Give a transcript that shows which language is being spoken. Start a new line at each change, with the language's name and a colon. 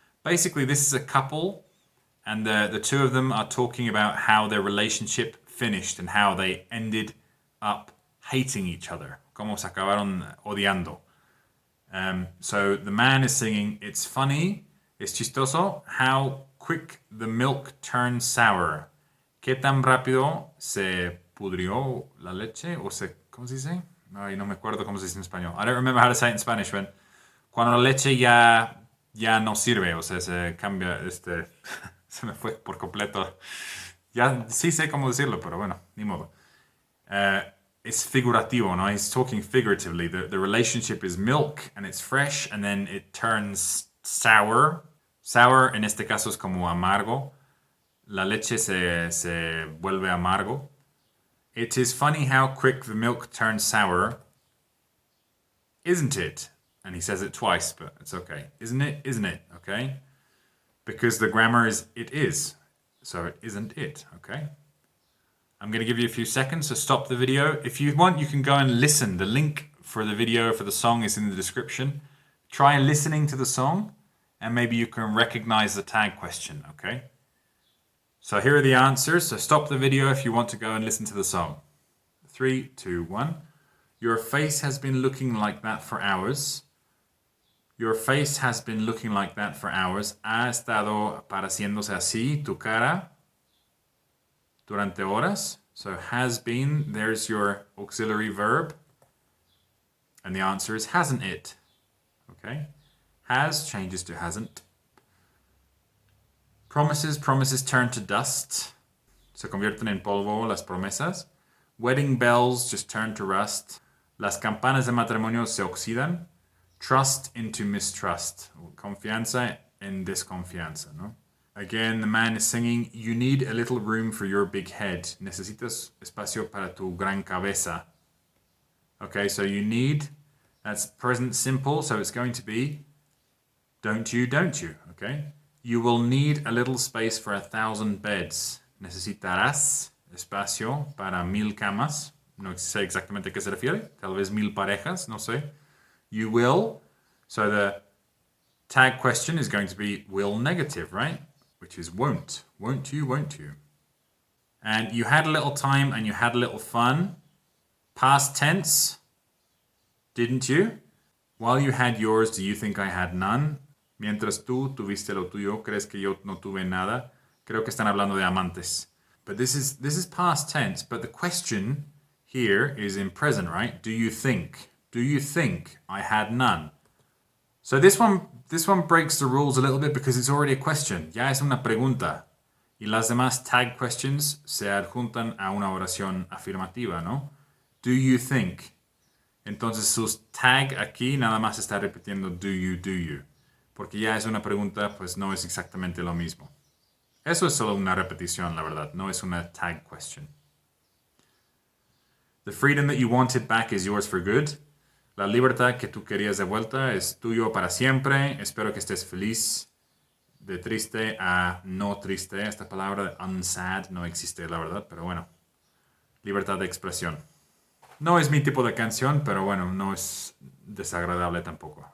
English: Basically, this is a couple, and the two of them are talking about how their relationship finished and how they ended up hating each other.
Spanish: Como se acabaron odiando.
English: So the man is singing, it's funny,
Spanish: es chistoso,
English: how quick the milk turns sour.
Spanish: ¿Qué tan rápido se pudrió la leche? O se, ¿cómo se dice? Ay, no me acuerdo cómo se dice en español.
English: I don't remember how to say it in Spanish,
Spanish: but cuando la leche ya no sirve, o sea, se cambia, se me fue por completo. Ya sí sé cómo decirlo, pero bueno, ni modo.
English: It's figurativo, no? He's talking figuratively. The relationship is milk, and it's fresh, and then it turns sour.
Spanish: Sour, en este caso, es como amargo. La leche se vuelve amargo.
English: It is funny how quick the milk turns sour. Isn't it? And he says it twice, but it's okay. Isn't it? Isn't it? Okay? Because the grammar is it is. So it isn't it. Okay? I'm going to give you a few seconds to stop the video. If you want, you can go and listen. The link for the video for the song is in the description. Try listening to the song and maybe you can recognize the tag question, okay? So here are the answers. So stop the video if you want to go and listen to the song. 3, 2, 1. Your face has been looking like that for hours. Your face has been looking like that for hours.
Spanish: Ha estado pareciéndose así tu cara durante horas.
English: So has been, there's your auxiliary verb. And the answer is hasn't it. Okay? Has changes to hasn't. Promises turn to dust.
Spanish: Se convierten en polvo las promesas.
English: Wedding bells just turn to rust.
Spanish: Las campanas de matrimonio se oxidan.
English: Trust into mistrust.
Spanish: Confianza en desconfianza, ¿no?
English: Again, the man is singing, you need a little room for your big head.
Spanish: Necesitas espacio para tu gran cabeza.
English: Okay, so you need, that's present simple, so it's going to be don't you, okay? You will need a little space for 1,000 beds.
Spanish: Necesitarás espacio para 1,000 camas. No sé exactamente a qué se refiere. Tal vez 1,000 parejas, no sé.
English: You will. So the tag question is going to be will negative, right? Which is won't. Won't you, won't you? And you had a little time and you had a little fun. Past tense. Didn't you? While you had yours, do you think I had none?
Spanish: Mientras tú tuviste lo tuyo, ¿crees que yo no tuve nada? Creo que están hablando de amantes.
English: But this is past tense, but the question here is in present, right? Do you think? Do you think I had none? So this one breaks the rules a little bit because it's already a question.
Spanish: Ya es una pregunta. Y las demás tag questions se adjuntan a una oración afirmativa, ¿no?
English: Do you think?
Spanish: Entonces sus tag aquí nada más está repitiendo do you. Porque ya es una pregunta, pues no es exactamente lo mismo. Eso es solo una repetición, la verdad. No es una tag question.
English: The freedom that you wanted back is yours for good.
Spanish: La libertad que tú querías de vuelta es tuyo para siempre. Espero que estés feliz. De triste a no triste. Esta palabra de unsad no existe, la verdad. Pero bueno. Libertad de expresión. No es mi tipo de canción, pero bueno, no es desagradable tampoco.